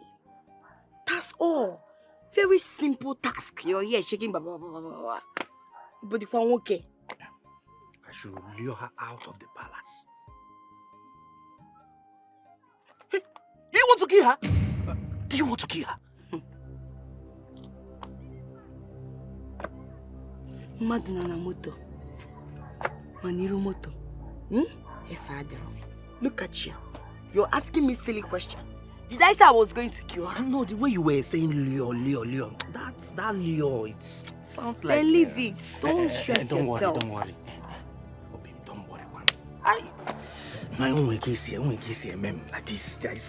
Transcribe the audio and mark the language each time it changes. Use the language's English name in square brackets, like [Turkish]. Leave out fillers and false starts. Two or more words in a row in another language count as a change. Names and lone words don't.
[English] That's all. Very simple task. You're here shaking blah blah blah blah blah. But if I'm okay. I should lure her out of the palace. Hey, do you want to kill her? Do you want to kill her? Madnana moto. Manirumoto. Efadro. Look at you. You're asking me silly question. Did I say I was going to kill her? No, the way you were saying Leo. That Leo, it sounds like... Then leave it. Don't stress yourself. Don't worry. Obi, don't worry, man. My own case here, mem. Like this.